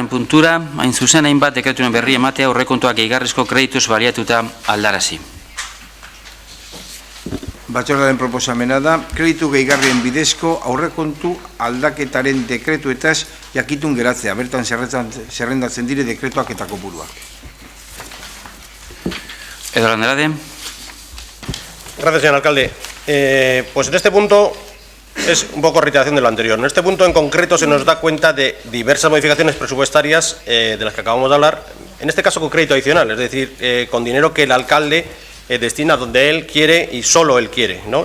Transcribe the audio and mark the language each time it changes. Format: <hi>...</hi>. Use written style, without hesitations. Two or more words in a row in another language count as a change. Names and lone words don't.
<eu>puntura, hain zuzen hainbat dekretuaren berri ematea aurrekontuak gehigarrizko kredituz baliatuta aldarazi. Batzordearen proposamena da, kreditu gehigarrien bidezko aurrekontu aldaketaren dekretuetaz jakitun geratzea, bertan zerrendatzen dire dekretuak eta kopuruak. Edo Andrade.</eu> <es>Gracias, señor alcalde. Pues en este punto es un poco reiteración de lo anterior. En este punto en concreto se nos da cuenta de diversas modificaciones presupuestarias de las que acabamos de hablar, en este caso con crédito adicional, es decir, con dinero que el alcalde destina donde él quiere y solo él quiere, ¿no?</es>